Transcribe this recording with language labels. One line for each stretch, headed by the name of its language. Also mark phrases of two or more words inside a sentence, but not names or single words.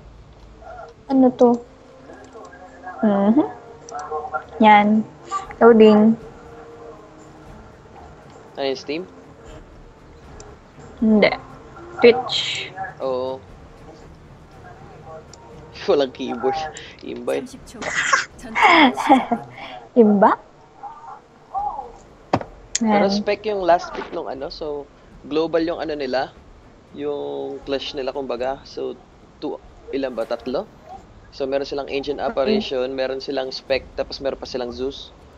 Filipino: Ano to? Yan. Loading. Ano yung Steam? Hindi. Twitch. Oo. Walang keyboard. Imbay.
Korean: 30초 후 전투가 시작됩니다.
Filipino: Imba? Pero Yan. spec yung last pick nung ano, so global yung ano nila, yung clash nila kumbaga. So ilan ba? 3? So meron silang Ancient Apparition, meron silang spec, tapos meron pa silang Zeus.